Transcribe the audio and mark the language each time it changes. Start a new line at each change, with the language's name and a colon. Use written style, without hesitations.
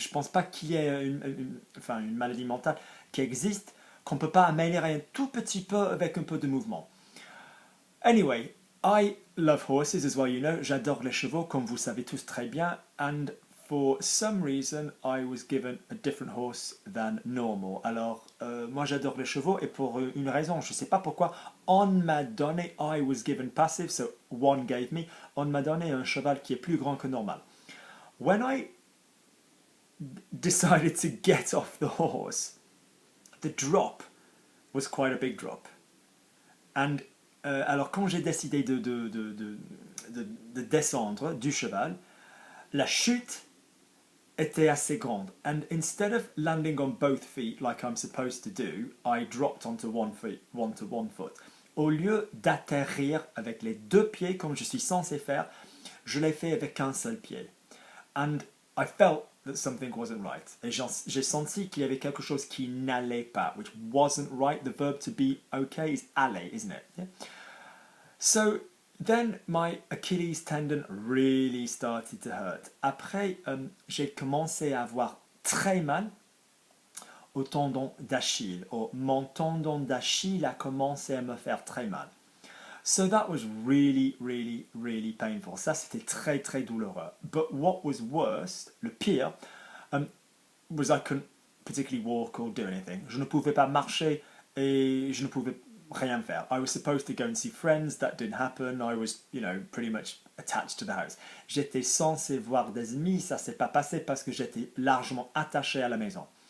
French: Je pense pas qu'il y ait une maladie mentale qui existe qu'on ne peut pas améliorer un tout petit peu avec un peu de mouvement.
English: Anyway, I love horses as well, you know.
French: J'adore les chevaux, comme vous savez tous très bien.
English: And for some reason, I was given a different horse than normal.
French: Alors, moi j'adore les chevaux et pour une raison, je ne sais pas pourquoi, on m'a donné,
English: I was given passive, so one gave me,
French: on m'a donné un cheval qui est plus grand que normal.
English: When I decided to get off the horse, the drop was quite a big drop.
French: And alors quand j'ai décidé de descendre du cheval, la chute était assez grande.
English: And instead of landing on both feet like I'm supposed to do, I dropped onto one foot.
French: Au lieu d'atterrir avec les deux pieds comme je suis censé faire, je l'ai fait avec un seul pied.
English: And I felt that something wasn't right.
French: Et j'ai senti qu'il y avait quelque chose qui n'allait pas,
English: which wasn't right. The verb to be okay is aller, isn't it? Yeah? So then my Achilles tendon really started to hurt.
French: Après, j'ai commencé à avoir très mal au tendon d'Achille. Mon tendon d'Achille a commencé à me faire très mal.
English: So that was really, really, really painful.
French: Ça, c'était très, très douloureux.
English: But what was worse,
French: le pire,
English: was I couldn't particularly walk or do anything.
French: Je ne pouvais pas marcher et je ne pouvais rien faire.
English: I was supposed to go and see friends. That didn't happen. I was, pretty much attached to the house.
French: J'étais censé voir des amis. Ça s'est pas passé parce que j'étais largement attaché à la maison.